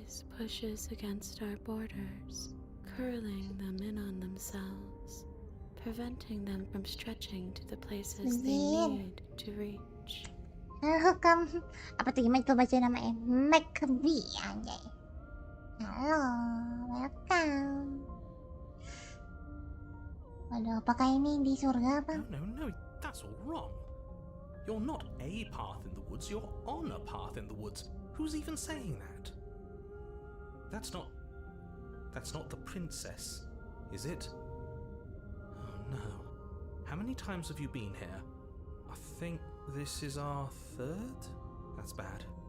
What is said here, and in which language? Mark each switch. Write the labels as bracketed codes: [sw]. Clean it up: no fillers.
[en] gaze pushes against our borders, curling them in on themselves, preventing them from stretching to the places they need to reach. Welcome. [id] Apa tuh gimana tuh baca namanya? McBee anjay. Halo, welcome. Waduh, apakah ini di surga apa? [en] No, that's all wrong. You're not a path in the woods, you're on a path in the woods. Who's even saying that? That's not the princess, is it? Oh no. How many times have you been here? I think this is our third? That's bad.